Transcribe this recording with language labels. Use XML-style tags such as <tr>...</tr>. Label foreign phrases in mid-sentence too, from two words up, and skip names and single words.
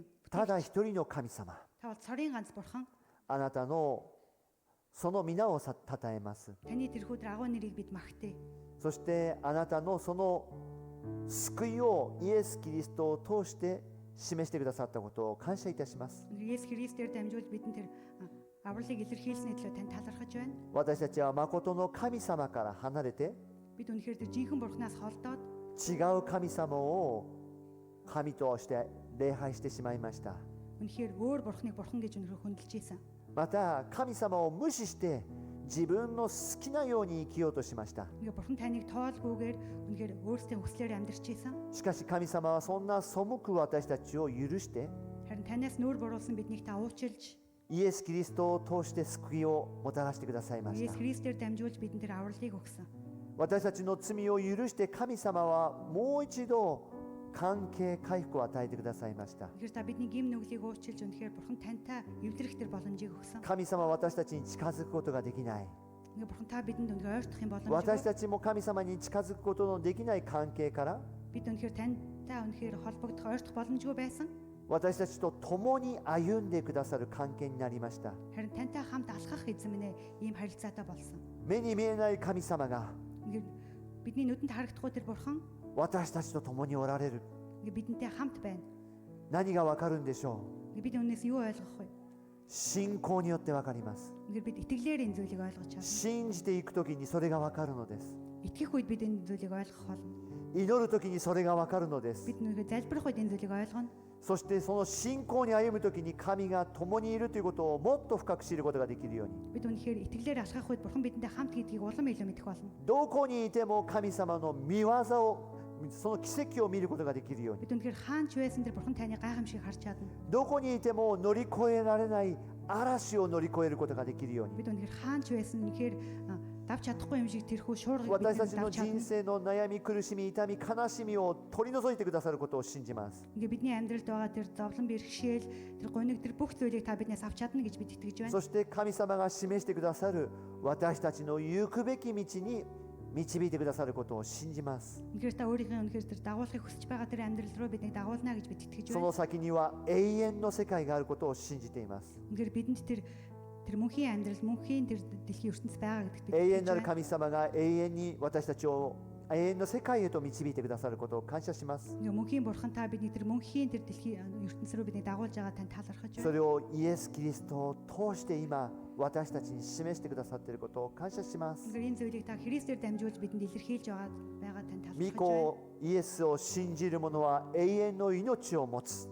<ja>ただ一人の神様、</ja> <mn>Та бол цорын ганц бурхан.</mn> <ja>あなたのその皆をたたえます。</ja> <mn>Таны тэрхүү тэр агуу нэрийг бид магтъя.</mn> <ja>そしてあなたのその救いをイエス・キリストを通して示してくださったことを感謝いたします。</ja> <mn>Есүс Христээр дамжуулж бидэнд тэр авралыг илэрхийлсэний төлөө танд талархаж байна.</mn> <ja>私たちは誠の神様から離れて</ja> <mn>Бид үнэхээр тэр жинхэнэ бурхнаас холдоод</mn> <ja>違う神様を神として礼拝してしまいました。</ja> <mn>үнэхээр өөр бурхныг бурхан гэж үнэхээр хүндэлж ийсэн.</mn> <ja>また神様を無視して自分の好きなように生きようとしました。</ja> <mn>Ингээ бурхан таныг тоолгүйгээр үнэхээр өөрсдийн хүслээр амьдрч ийсэн.</mn> <ja>しかし神様はそんな背く私たちを許して</ja> <mn>Харин танаас нүүр буруулсан биднийг та уучилж</mn> <ja>イエス・キリストを通して救いをもたらしてくださいまし</ja> <mn>Есүс</mn> <ja>た。</ja> <mn>Христээр дамжуулж бидэнд тэр авралыг өгсөн.</mn> <ja>私たちの罪を許して神様はもう一度関係回復を与えてくださいました。</ja> <mn>Тэгэхээр та бидний гим нүглийг уучилж үнэхээр бурхан тантай эвдрэх тэр боломжийг өгсөн.</mn> <ja>神様は私たちに近づくことができない。</ja> <mn>Ингээ бурхан та бидэнд үнэхээр ойртох юм</mn> <ja>私</ja> <mn>боломжгүй.</mn> <ja>たちも神様に近づくことのできない関係から</ja> <mn>Бид үнэхээр тантай үнэхээр холбогдох ойртох боломжгүй байсан.</mn> <ja>私たちと共に歩んでくださる関係になりました。</ja> <mn>Харин тантай хамт алхах эзэм нэ ийм харилцаатай болсон.</mn> <ja>目に見えない神様が</ja> <mn>Ингээ бидний нүдэнд харагдахгүй тэр бурхан</mn> <ja>私たちと共におられる。</ja> <mn>ингээ бидэнтэй хамт байна.</mn> <ja>何がわかるんでしょう。</ja> <mn>Ингээ бид үүнээс юу ойлгох вэ?</mn> <ja>信仰によってわかります。</ja> <mn>Ингээ бид итгэлээр энэ зүйлийг ойлгож чадна.</mn> <ja>信じていくときにそれがわかるのです。</ja> <mn>Итгэх үед бид энэ зүйлийг ойлгох болно.</mn> <ja>祈るときにそれがわかるのです。</ja> <mn>Бид нүгэ залбирах үед энэ зүйлийг ойлгоно.</mn> <ja>そしてその信仰に歩むときに神が共にいるということをもっと深く知ることができるように。</ja> <mn>Бид үнэхээр итгэлээр алхах үед бурхан бидэнтэй хамт гэдгийг улам илүү мэдэх болно.</mn> <ja>どこにいても神様の御業を、その奇跡を見ることができるように。</ja> <mn>Бид үнэхээр хаанч байсан тэр бурхан таны гайхамшиг харж чадна.</mn> <ja>どこにいても乗り越えられない嵐を乗り越えることができるように。</ja> <mn>Бид үнэхээр хаанч байсан үнэхээр давч чадахгүй юм шиг тэрхүү шуургыг</mn> <ja>私たち</ja> <mn>бид</mn> <ja>の</ja> <mn>давч</mn> <ja>人</ja> <mn>чадна.</mn> <ja>生の悩み、苦しみ、痛み、悲しみを取り除いてくださることを信じます。</ja> <mn>Ингээ бидний амьдралд байгаа тэр зовлон бэрхшээл тэр гониг тэр бүх зүйлийг та биднээс авч чадна гэж бид итгэж байна.</mn> <ja>そして神様が示してくださる私たちの行くべき道に導いてくださることを信じます。</ja> <mn>Үнэхээр та өөрийнхөө үнэхээр тэр дагуулгыг хүсэж байгаа тэр амьдрал руу биднийг дагуулна гэж бид итгэж</mn> <ja>そ</ja> <mn>байна.</mn> <ja>の先には永遠の世界があることを信じています。</ja> <mn>Үнэхээр бидэнд тэр мөнхийн амьдрал мөнхийн тэр дэлхийн ертөнц байгаа гэдэгт бид</mn> <ja>永遠</ja> <mn>итгэж</mn> <ja>なる</ja> <mn>байна.</mn> <ja>神様が永遠に私たちを永遠の世界へと導いてくださることを感謝します。</ja> <mn>Ингээ мөнхийн бурхан та бидний тэр мөнхийн тэр дэлхийн ертөнц рүү биднийг дагуулж байгаа тань талархаж</mn> <ja>そ</ja> <mn>байна.</mn> <ja>れをイエス・キリストを通して今私たちに示してくださっていることを感謝します。</ja> <mn>Ингээ энэ зүйлийг та Христээр дамжуулж бидэнд илэрхийлж байгаа тань</mn> <ja>御</ja> <mn>талархаж байна.</mn> <ja>子イエスを信じる者は永遠の命を持つ。</ja>